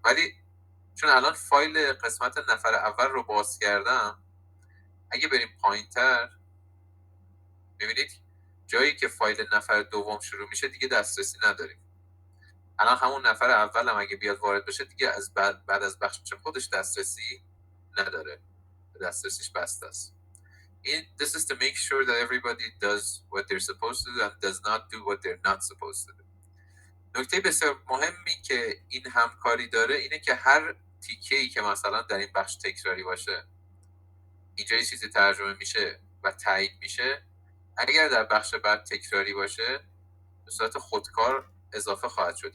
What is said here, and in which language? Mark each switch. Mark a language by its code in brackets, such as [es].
[fa] ولی چون الان فایل قسمت نفر اول رو باز کردم، اگه بریم پایین‌تر میبینید جایی که فایل نفر دوم شروع میشه دیگه دسترسی نداریم. الان همون نفر اول هم اگه بیاد وارد بشه دیگه از بعد از بخش خودش دسترسی نداره، دسترسیش بسته است. [en] This is to make sure that everybody does what they're supposed to do and does not do what they're not supposed to do. [fa] نکته بسیار مهمی که این همکاری داره اینه که هر تیکه‌ای که مثلا در این بخش تکراری باشه، اینجا یه چیزی ترجمه میشه و تایید میشه، اگر در بخش بعد تکراری باشه به صورت خودکار اضافه خواهد شد.